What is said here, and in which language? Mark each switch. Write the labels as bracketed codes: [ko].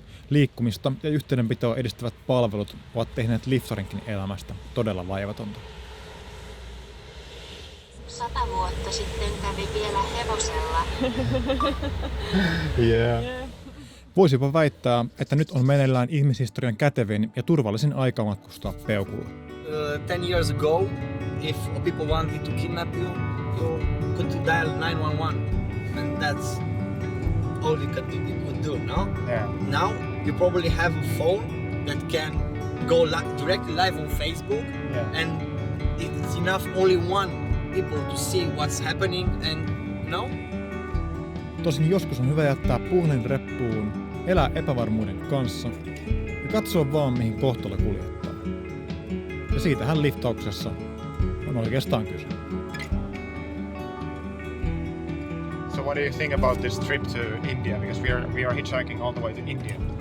[fi] Liikkumista ja yhteydenpitoa edistävät palvelut ovat tehneet liftarinkin elämästä todella vaivatonta. 100 vuotta sitten kävi vielä hevosella. Voisipa väittää, että nyt on meneillään ihmishistorian kätevin ja turvallisin aika matkustaa peukulla. [en] 10 years ago, if people wanted to kidnap you, you could dial 911, and that's all you could do, no? Yeah. Now, you probably have a phone that can go directly live on Facebook, and it's enough only one people to see what's happening, and [fi] Tosin joskus on hyvä jättää puhelin reppuun, elää epävarmuuden kanssa ja katsoa vaan mihin kohtalo kuljettaa. Ja siitähän liftauksessa on oikeastaan kyse. [en] So what do you think about this trip to India? Because we are hitchhiking all the way to India.